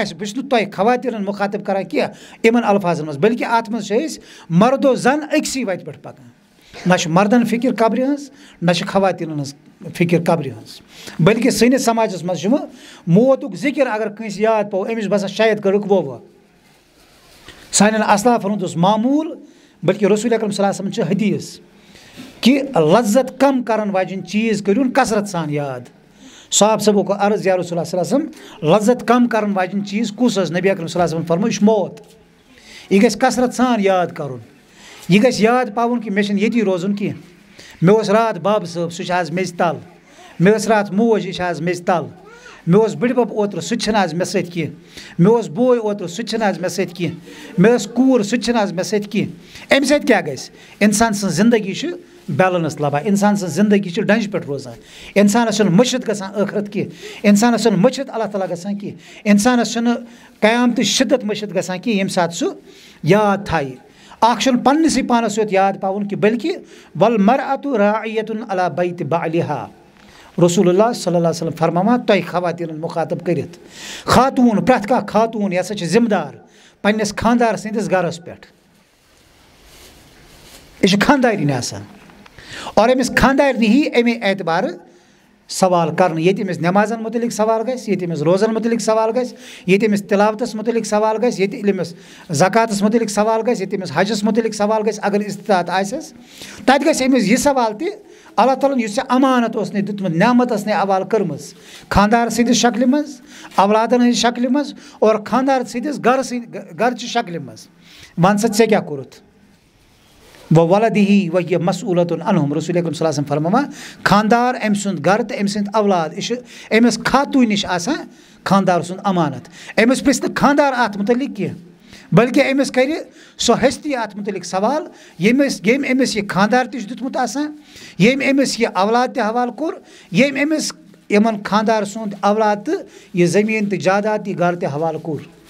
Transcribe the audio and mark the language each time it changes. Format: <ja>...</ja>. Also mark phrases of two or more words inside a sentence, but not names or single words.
<ks>اَسہِ بہٕ چھُس نہٕ تۄہہِ خواتیٖنن مُخاطب کران کینٛہہ یِمن الفاظن منٛز بٔلکہِ اَتھ منٛز چھِ أسۍ مرد و زن أکسٕے وَتہِ پٮ۪ٹھ پکان نہ چھِ مردن فِکر قبرِ ہٕنٛز نہ چھِ خواتیٖنن ہٕنٛز فِکر قبرِ ہٕنٛز بٔلکہِ سٲنِس سماجس منٛز چھُ وۄنۍ موتُک ذِکر اگر کٲنٛسہِ یاد پوٚو أمِس چھُ باسان شاید کٔرٕکھ ووٚوا سانٮ۪ن اصلافن ہُنٛد اوس معموٗل بٔلکہِ رسول اکرم</ks> <ar>صلی اللہ علیہ وسلم</ar> <ks>چھِ حدیث کہِ لذت کم کرن واجیٚنۍ چیٖز کٔرۍوُن کثرت سان یاد صاحب صٲبو کوٚر عرض</ks> <ar>یا رسول اللہ صلی اللہ علیہ وسلم</ar> <ks>لذت کم کرن واجیٚنۍ چیٖز کُس ٲس نبی اکرم</ks> <ar>صلی اللہ علیہ وسلم</ar> <ks>فرموو یہِ چھُ موت یہِ گژھِ کثرت سان یاد کرُن یہِ گژھِ یاد پاوُن کہِ مےٚ چھُنہٕ ییٚتی روزُن کینٛہہ مےٚ اوس راتھ بابہٕ صٲب سُہ چھُ آز میٚژِ تل مےٚ ٲس راتھ موج یہِ چھِ آز میٚژِ تل مےٚ اوس بٕڈِبب اوترٕ سُہ تہِ چھُنہٕ آز مےٚ سۭتۍ کینٛہہ مےٚ اوس بوے اوترٕ سُہ تہِ چھُنہٕ آز مےٚ سۭتۍ کینٛہہ مےٚ ٲس کوٗر سُہ تہِ چھُنہٕ آز مےٚ سۭتۍ کینٛہہ اَمہِ سۭتۍ کیٛاہ گژھِ اِنسان سٕنٛز زندگی چھِ بیلَنس لبان اِنسان سٕنٛز زندگی چھِ ڈنٛجہِ پٮ۪ٹھ روزان اِنسانَس چھُنہٕ مٔشِد گژھان ٲخرت کینٛہہ اِنسانَس چھُنہٕ مٔشِد اللہ تعالیٰ گژھان کینٛہہ اِنسانَس چھُنہٕ قیامتٕچ شِدت مٔشِد گژھان کینٛہہ ییٚمہِ ساتہٕ سُہ یاد تھایہِ اکھ چھُنہٕ پننِسٕے پانس یوت یاد پاوُن کہِ بٔلکہِ</ks> <ar>وَالمَرأَتُ راعِیَةٌ عَلَى بَیْتِ بَعْلِہَا رسول اللہ صلی اللہ علیہ وسلم</ar> <ks>فرماوان تۄہہِ خواتیٖنن مُخاطب کٔرِتھ خاتوٗن پرٛٮ۪تھ کانٛہہ خاتوٗن یہِ ہسا چھِ ذِمہٕ دار پننِس خانٛدار سٕنٛدِس گرس پٮ۪ٹھ یہِ چھِ خانٛدارِنۍ آسان اور أمِس خانٛدارنہِ یی اَمے اعتبارٕ سوال کرنہٕ ییٚتہِ أمِس نٮ۪مازن مُتعلق سوال گژھِ ییٚتہِ أمِس روزن مُتعلق سوال گژھِ ییٚتہِ أمِس تِلاوتس مُتعلق سوال گژھِ ییٚتہِ أمِس زکاتس مُتعلق سوال گژھِ ییٚتہِ أمِس حجس مُتعلق سوال گژھِ اگر استطاعت آسٮ۪س تتہِ گژھِ أمِس یہِ سوال تہِ اللہ تعالیٰ ہن یُس ژےٚ امانت اوس نے دیُتمُت نعمت ٲس نے حوالہٕ کٔرمٕژ خانٛدار سٕنٛدِس شکلہِ منٛز اولادن ہٕنٛزِ شکلہِ منٛز اور خانٛدار سٕنٛدِس گرچہِ شکلہِ منٛز وَن سا ژےٚ کیٛاہ کوٚرُتھ</ks> <ar>وَوَلَدِہِ وَہِیَ مَسْئوٗلَةٌ عَنْہُم</ar> <ks>رسول اکرم</ks> <ar>صلی اللہ علیہ وسلم</ar> <ks>فرماوان خانٛدار أمۍ سُنٛد گرٕ تہٕ أمۍ سٕنٛدۍ اولاد یہِ چھُ أمِس خاتوٗنۍ نِش آسان خانٛدار سُنٛد امانت أمِس پرٛژھِ نہٕ خانٛدار اَتھ مُتعلق کینٛہہ بٔلکہِ أمِس کرِ سۄ ہستی اَتھ مُتعلق سوال ییٚمۍ أمِس یہِ خانٛدار تہِ چھُ دیُتمُت آسان ییٚمۍ أمِس یہِ اولاد تہِ حوالہٕ کوٚر ییٚمۍ أمِس یِمن خانٛدار سُنٛد اولاد تہٕ یہِ زٔمیٖن تہٕ جاداد یہِ گرٕ تہِ حوالہٕ کوٚر</ks>